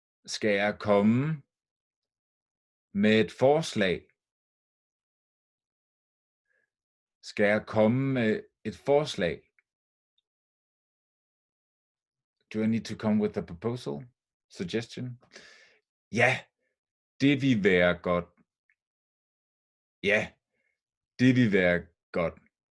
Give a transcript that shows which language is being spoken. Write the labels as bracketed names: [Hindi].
[Danish] Skal jeg komme med et forslag? Skal jeg komme med et forslag? [English] Do I need to come with a proposal? Suggestion? [Danish] Ja, det vil være godt. Ja, det vil være godt.